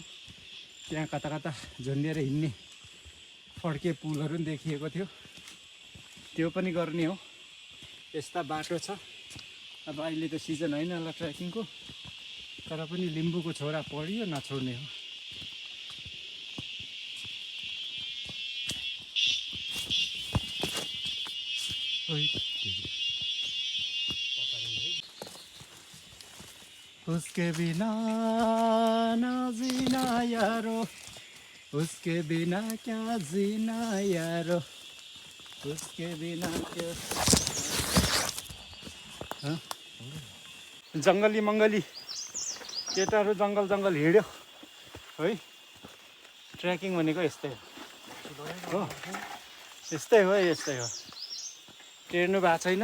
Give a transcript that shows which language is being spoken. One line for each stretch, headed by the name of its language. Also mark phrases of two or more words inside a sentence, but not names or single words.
Nepali: त्यहाँ कता कता झुन्डिएर हिँड्ने फड्के पुलहरू पनि देखिएको थियो, त्यो पनि गर्ने हो। यस्ता बाटो छ। अब अहिले त सिजन होइन होला ट्रेकिङको, तर पनि लिम्बूको छोरा पढियो नछोड्ने हो।
Hindi: उसके बिना ना जीना यारो, उसके बिना क्या जीना यारो, उसके बिना क्या।
Nepali: जङ्गली मङ्गली केटाहरू जङ्गल हिँड्यो है। ट्रेकिङ भनेको यस्तै हो, यस्तै हो। टेर्नु भएको छैन।